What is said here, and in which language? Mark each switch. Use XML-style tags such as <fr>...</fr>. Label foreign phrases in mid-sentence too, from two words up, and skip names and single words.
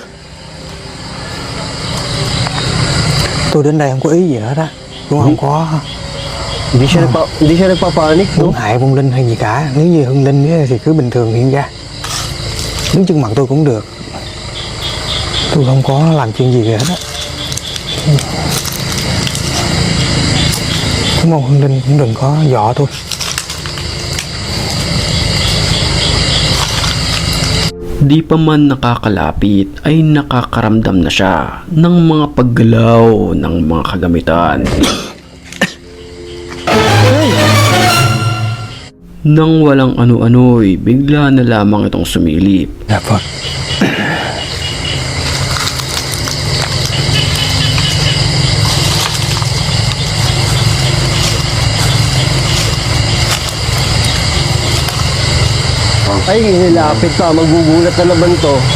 <vi>Tôi đến đây không có ý gì nữa đó. Cũng không có</vi> <tl>Hindi siya nagpapanik, no?</tl> <vi>Muốn hại vong linh hay gì cả. Nếu như hung linh ấy, thì cứ bình thường hiện ra. Đứng trước mặt tôi cũng được. Tôi không có làm chuyện gì hết á. Cũng mong hung linh cũng đừng có dọ tôi.</vi> <tl>Di pa man nakakalapit ay nakakaramdam na siya ng mga paggalaw ng mga kagamitan. Nang walang ano-ano'y bigla na lamang itong sumilip.</tl> <vi>Dạ vâng.</vi> <tl>Ay, nilapit pa. Magbubulat na naman to.</tl>